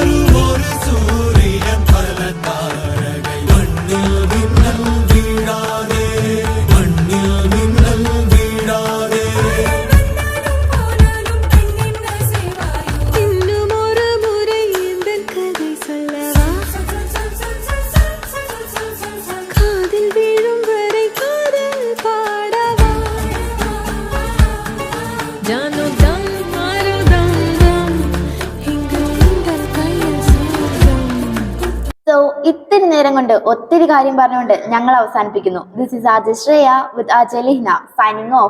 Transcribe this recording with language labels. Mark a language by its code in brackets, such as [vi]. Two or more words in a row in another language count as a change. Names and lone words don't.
[ta] இன்னும் ஒரு முறை எந்தன் கதை சொல்லவா காதில் வீழும் வரை காதல் பாடவா [hi] जानो दम मारो दम दम [ta] இங்கு உந்தன் கையில் சொர்க்கம். [ml] സോ ഇത്തിരി നേരം കൊണ്ട് ഒത്തിരി കാര്യം പറഞ്ഞുകൊണ്ട് ഞങ്ങൾ അവസാനിപ്പിക്കുന്നു. [en] This is RJ Shreya with RJ Lihna signing off.